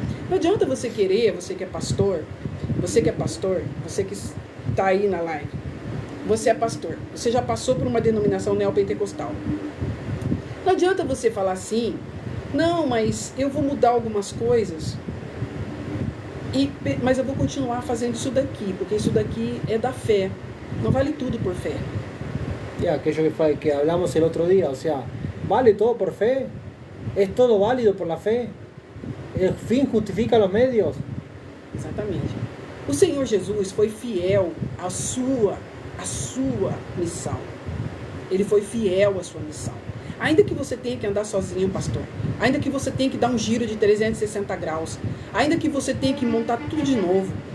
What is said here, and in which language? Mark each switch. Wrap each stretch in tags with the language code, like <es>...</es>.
<pt>Não adianta você querer, você que é pastor, você que está aí na live. Você é pastor. Você já passou por uma denominação neopentecostal. Não adianta você falar assim, não, mas eu vou mudar algumas coisas, mas eu vou continuar fazendo isso daqui, porque isso daqui é da fé. Não vale tudo por fé.</pt> <es>Aquello que hablamos el otro día, o sea, ¿vale todo por fe? ¿Es todo válido por la fe? ¿El fin justifica los medios?</es> <pt>Exatamente. O Senhor Jesus foi fiel à sua missão. Ele foi fiel à sua missão. Ainda que você tenha que andar sozinho, pastor. Ainda que você tenha que dar um giro de 360 graus. Ainda que você tenha que montar tudo de novo.</pt>